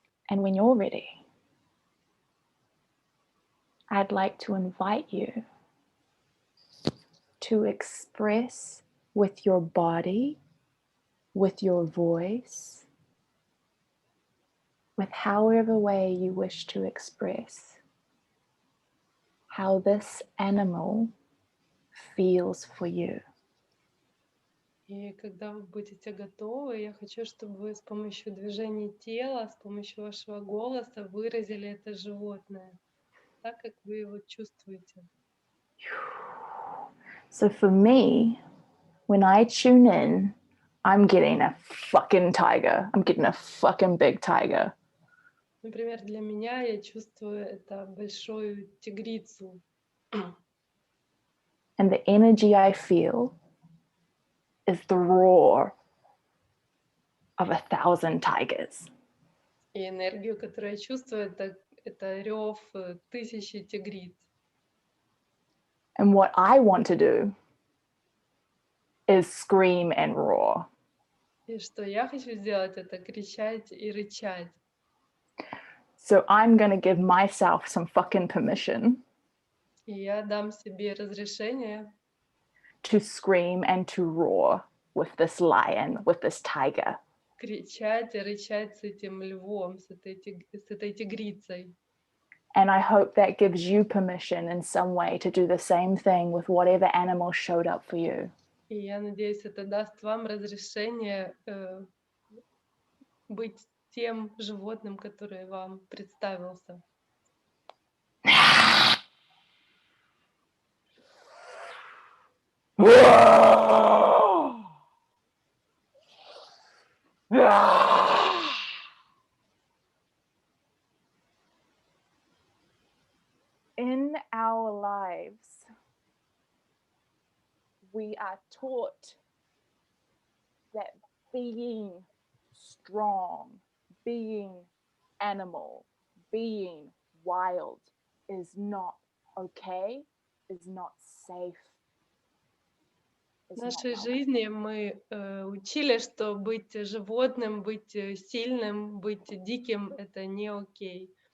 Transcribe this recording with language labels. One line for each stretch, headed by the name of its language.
English: And when you're ready, I'd like to invite you to express with your body, with your voice, with however way you wish to express how this animal feels for you.
Russian: И когда вы будете готовы, я хочу, чтобы вы с помощью движений тела, с помощью вашего голоса выразили это животное, так как вы его чувствуете.
English: So for me, when I tune in, I'm getting a fucking tiger. I'm getting a fucking big tiger.
Russian: Например, для меня я чувствую это большую тигрицу.
English: And the energy I feel is the roar of 1,000 tigers.
Russian: И энергию, которую я чувствую, это рев тысячи тигриц.
English: And what I want to do is scream and roar.
Russian: И что я хочу сделать, это кричать и рычать.
English: So I'm going to give myself some fucking permission
Russian: И я дам себе разрешение
English: to scream and to roar with this lion, with this tiger.
Russian: кричать и рычать с этим львом, с этой тигрицей.
English: And I hope that gives you permission in some way to do the same thing with whatever animal showed up for you.
Russian: И я надеюсь, это даст вам разрешение быть тем животным, которое вам представился.
English: In our lives, we are taught that being strong, being animal, being wild is not okay, is not safe.
Russian: В нашей жизни мы учили, что быть животным, быть сильным, быть диким — это не окей.